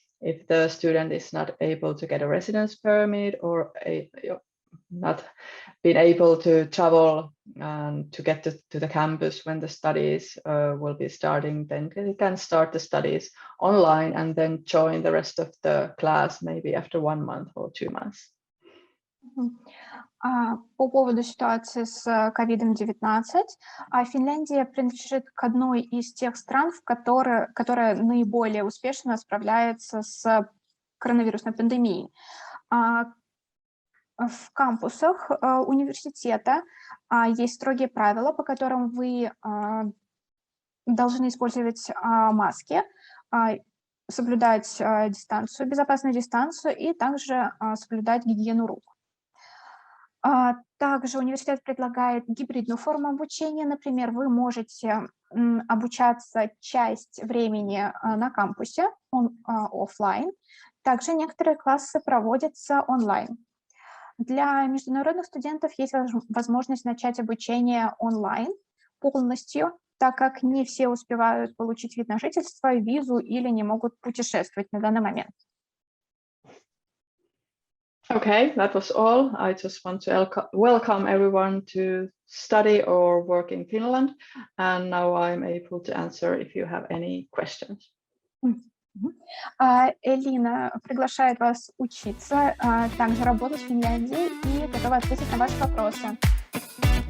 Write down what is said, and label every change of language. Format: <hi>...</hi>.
<en>If the student is not able to get a residence permit or not been able to travel to get to the campus when the studies will be starting, then they can start the studies online and then join the rest of the class maybe after 1 month or 2 months.</en> <ru>По поводу ситуации с COVID-19, Финляндия принадлежит к одной из тех стран, которая наиболее успешно справляется с коронавирусной пандемией. В кампусах университета есть строгие правила, по которым вы должны использовать маски, соблюдать дистанцию, безопасную дистанцию и также соблюдать гигиену рук. Также университет предлагает гибридную форму обучения. Например, вы можете обучаться часть времени на кампусе, офлайн. Также некоторые классы проводятся онлайн. Для международных студентов есть возможность начать обучение онлайн полностью, так как не все успевают получить вид на жительство, визу или не могут путешествовать на данный момент.</ru> <en>Okay, that was all. I just want to welcome everyone to study or work in Finland. And now I'm able to answer if you have any questions.</en> <ru>Элина приглашает вас учиться, также работать в Финляндии и готова ответить на ваши вопросы.</ru>